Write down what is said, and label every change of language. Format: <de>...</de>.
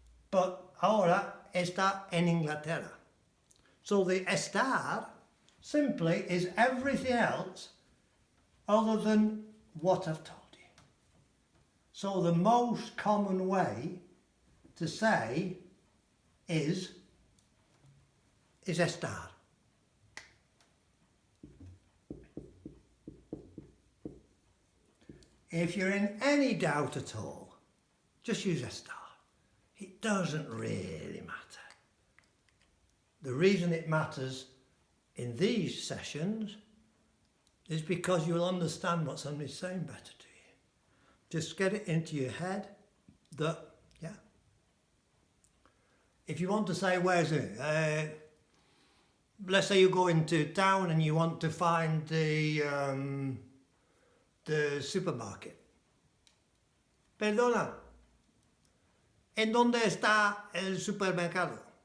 <es>But ahora está en Inglaterra.</es> <en>So the estar simply is everything else other than what I've told you. So the most common way to say is estar. If you're in any doubt at all, just use estar. It doesn't really matter. The reason it matters in these sessions is because you'll understand what somebody's saying better to you. Just get it into your head that, yeah. If you want to say, where's it? Let's say you go into town and you want to find the supermarket.</en> <es>Perdona, ¿en dónde está el supermercado?</es>